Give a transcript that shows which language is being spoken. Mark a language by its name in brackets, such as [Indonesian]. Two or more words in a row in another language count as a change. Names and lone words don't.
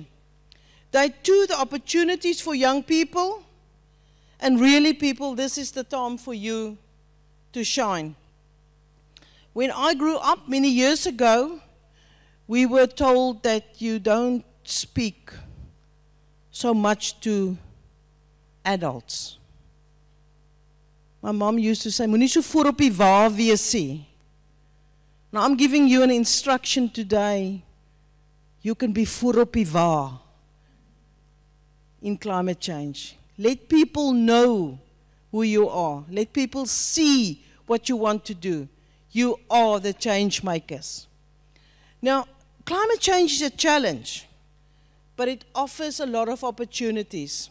[English] Day 2, the opportunities for young people, and really people, this is the time for you to shine. When I grew up many years ago, we were told that you don't speak so much to adults. My mom used to say, [Afrikaans] "Moenie so voor op die wa wees nie." [English] Now I'm giving you an instruction today. You can be [Afrikaans] voor op die wa [English] in climate change. Let people know who you are. Let people see what you want to do. You are the change makers. Now, climate change is a challenge, but it offers a lot of opportunities.